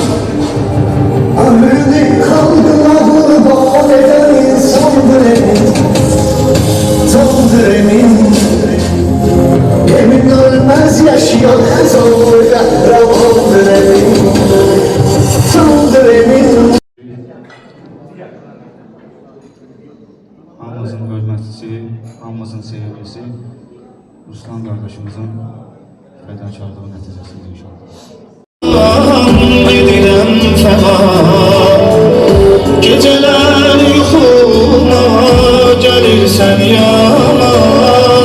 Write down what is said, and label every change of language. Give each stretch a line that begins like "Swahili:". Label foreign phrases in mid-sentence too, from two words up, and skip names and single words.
Turkish: Ömrünü halkına kurban eden insandır emin, candır emin. Emin ölmez yaşayan canlı kahramandır emin, candır emin.
Azerbaijani: Hamımızın hörmətlisi, hamımızın sevgilisi Ruslan qardaşımızın fədakarlığı nəticəsində inşallah. Gedirəm fəma, gecələr yuxuma gəlirsən yaman.